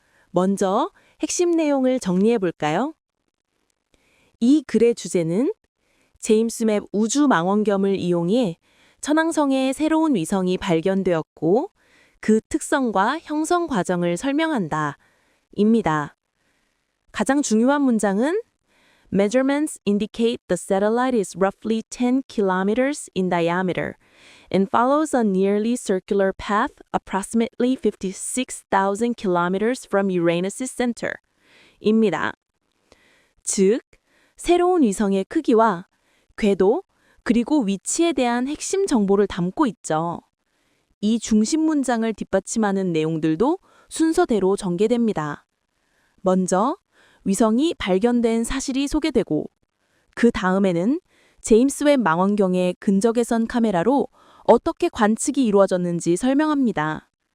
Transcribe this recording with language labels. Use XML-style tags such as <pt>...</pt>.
<ko>먼저 핵심 내용을 정리해 볼까요? 이 글의 주제는 제임스 웹 우주망원경을 이용해 천왕성의 새로운 위성이 발견되었고 그 특성과 형성 과정을 설명한다. 입니다. 가장 중요한 문장은</ko> <en>Measurements indicate the satellite is roughly 10 kilometers in diameter and follows a nearly circular path approximately 56,000 kilometers from Uranus's center.</en> <ko>입니다. 즉, 새로운 위성의 크기와 궤도, 그리고 위치에 대한 핵심 정보를 담고 있죠. 이 중심 문장을 뒷받침하는 내용들도 순서대로 전개됩니다. 먼저 위성이 발견된 사실이 소개되고 그 다음에는 제임스 웹 망원경의 근적외선 카메라로 어떻게 관측이 이루어졌는지 설명합니다.</ko>